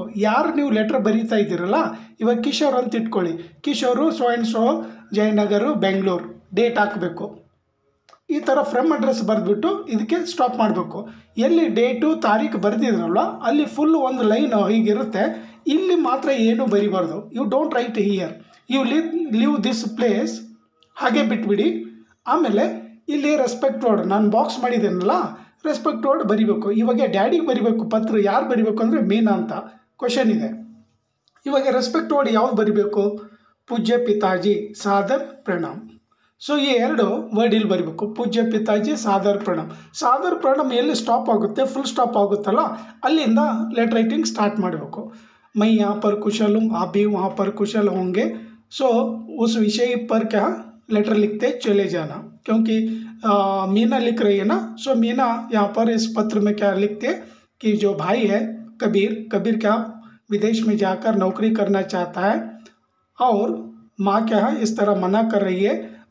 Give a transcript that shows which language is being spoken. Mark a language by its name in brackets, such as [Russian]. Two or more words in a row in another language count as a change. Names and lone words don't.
[Kannada] ಯಾರು ನೀವು ಲೆಟ್ರ್ ಬರೀತಾ ಇದ್ದೀರಲ್ಲ, ಇವಾಗ ಕಿಶೋರ್ ಅಂತ ಇಟ್ಕೊಳ್ಳಿ, ಕಿಶೋರು [English] so and so, [Kannada] ಜಯನಗರು, ಬೆಂಗಳೂರು, ಡೇಟ್ ಹಾಕಬೇಕು. ಈ ಥರ [English] from address [Kannada] ಬರೆದ್ಬಿಟ್ಟು ಇದಕ್ಕೆ ಸ್ಟಾಪ್ ಮಾಡಬೇಕು. ಎಲ್ಲಿ ಡೇಟು ತಾರೀಕು ಬರೆದಿದ್ರಲ್ಲ ಅಲ್ಲಿ ಫುಲ್ ಒಂದು ಲೈನು ಹೀಗಿರುತ್ತೆ, ಇಲ್ಲಿ ಮಾತ್ರ ಏನೂ ಬರಿಬಾರ್ದು. [English] you don't write here, you leave this place, [Kannada] ಹಾಗೆ ಬಿಟ್ಬಿಡಿ. ಆಮೇಲೆ ಇಲ್ಲಿ [English] respect word [Kannada] ನಾನು ಬಾಕ್ಸ್ ಮಾಡಿದ್ದೇನಲ್ಲ, [English] respect word [Kannada] ಬರಿಬೇಕು. ಇವಾಗ ಡ್ಯಾಡಿಗೆ ಬರಿಬೇಕು ಪತ್ರ, ಯಾರು ಬರಿಬೇಕು ಅಂದರೆ ಮೀನಾ ಅಂತ ಕ್ವಶನ್ ಇದೆ. ಇವಾಗ [English] respect word [Kannada] ಯಾವ್ದು ಬರಿಬೇಕು, [Hindi] पूज्य पिताजी, सादर प्रणाम. [Kannada] ಸೊ ಈ ಎರಡು ವರ್ಡ್ ಇಲ್ಲಿ ಬರಬೇಕು, [Hindi] पूज्य पिताजी सादर प्रणाम. सादर प्रणाम [Kannada] ಎಲ್ಲಿ ಸ್ಟಾಪ್ ಆಗುತ್ತೆ, [English] full stop [Kannada] ಆಗುತ್ತಲ್ಲ ಅಲ್ಲಿಂದ [English] letter writing start [Kannada] ಮಾಡಬೇಕು. [Hindi] मैं यहाँ पर कुशल हूँ, आप भी वहाँ पर कुशल होंगे. सो उस विषय पर क्या लेटर लिखते चले जाना, क्योंकि मीना लिख रही है ना. सो मीना यहाँ पर इस पत्र में क्या लिखते कि जो भाई है कबीर क्या विदेश में जाकर नौकरी करना चाहता है और माँ क्या है इस तरह मना कर रही है.